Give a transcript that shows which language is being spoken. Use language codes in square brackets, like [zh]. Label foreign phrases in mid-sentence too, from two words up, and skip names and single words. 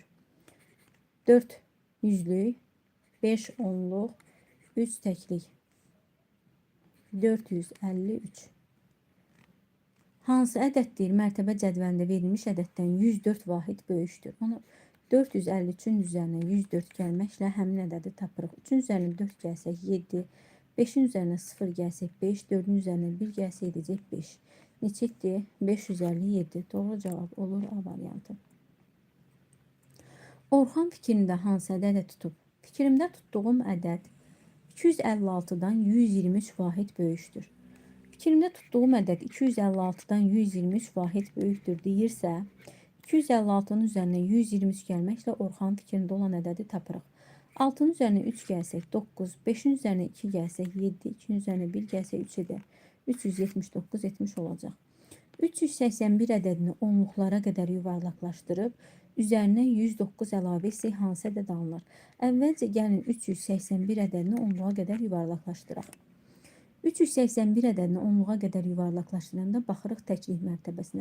[az] 4 yüzlük, 5 onluq, 3 təklik. 453. Hansı ədəddir mərtəbə cədvəlində verilmiş ədəddən 104 vahid böyükdür? Onu 453'ün üzərinə 104 gəlməklə həmin ədədi tapırıq. 3'ün üzərinə 4 gəlsək 7, [tr] 5'in üzerine 0 gelsek 5, 4'ün üzerine 1 gelse edecek 5. Neçəkdir? 557. Doğru cevap olur A variantı. [az] Orxan fikrində hansı ədədə tutub? Fikrimdə tutduğum ədəd 256'dan 123 vahid böyükdür. Fikrimdə tutduğum ədəd 256'dan 123 vahid böyükdür deyirsə, 256'nın üzərinə 123 gəlməklə Orxan fikrində olan ədədi tapırıq. [tr] 6'nın üzerine 3 gelsek 9, 5'in üzerine 2 gelsek 7, 2'nin üzerine 1 gelsek 3 eder. [az] 379 etmiş olacaq. 381 ədədini onluqlara qədər yuvarlaqlaşdırıb, üzərinə 109 əlavə etsək hansı ədəd alınır? Əvvəlcə gəlin 381 ədədini onluğa qədər yuvarlaqlaşdıraq. 381 ədədini onluğa qədər yuvarlaqlaşdıranda baxırıq təklik mərtəbəsinə.